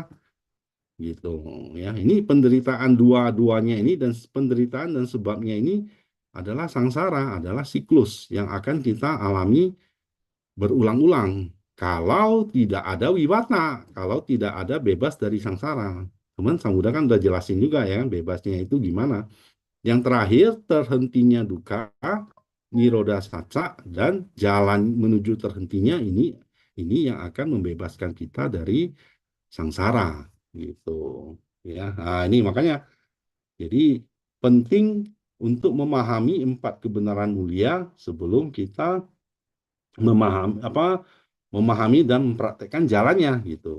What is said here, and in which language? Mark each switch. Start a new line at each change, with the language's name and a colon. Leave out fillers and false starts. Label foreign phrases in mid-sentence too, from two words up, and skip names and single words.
Indonesian: Gitu ya, ini penderitaan dua-duanya ini, dan penderitaan dan sebabnya ini adalah sangsara, adalah siklus yang akan kita alami berulang-ulang kalau tidak ada wiwata, kalau tidak ada bebas dari sangsara. Cuman Sang Buddha kan udah jelasin juga ya, bebasnya itu gimana. Yang terakhir,
Pali: terhentinya dukkha, nirodha saca,
Indonesian: dan jalan menuju terhentinya ini yang akan membebaskan kita dari sangsara gitu ya. Nah, ini makanya jadi penting untuk memahami 4 kebenaran mulia sebelum kita memahami dan mempraktekkan jalannya gitu.